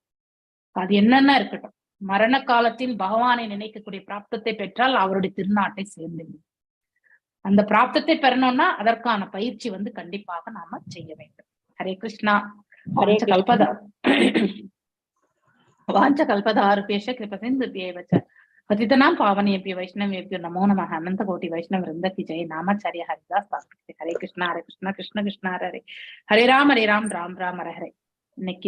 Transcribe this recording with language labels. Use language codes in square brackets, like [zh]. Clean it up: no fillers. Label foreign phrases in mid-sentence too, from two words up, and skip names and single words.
[ta] அது என்னன்னா இருக்கட்டும், மரண காலத்தில் பகவானை நினைக்கக்கூடிய பிராப்தத்தை பெற்றால் அவருடைய திருநாட்டை சேர்ந்து அந்த பிராப்தத்தை பெறணும்னா அதற்கான பயிற்சி கண்டிப்பாக நாம செய்ய வேண்டும். [sa] ஹரே கிருஷ்ணா. वाञ्छाकल्पतरुभ्यश्च कृपासिन्धुभ्य एव च पतितनां पावनेभ्यो वैष्णवेभ्यो नमो नमः। [hi] अनंत कोटि वैष्णव वृंद की जय। नामाचार्य हरिदास दास। [sa] हरे कृष्ण कृष्ण कृष्ण हरे हरे राम राम राम हरे हरे।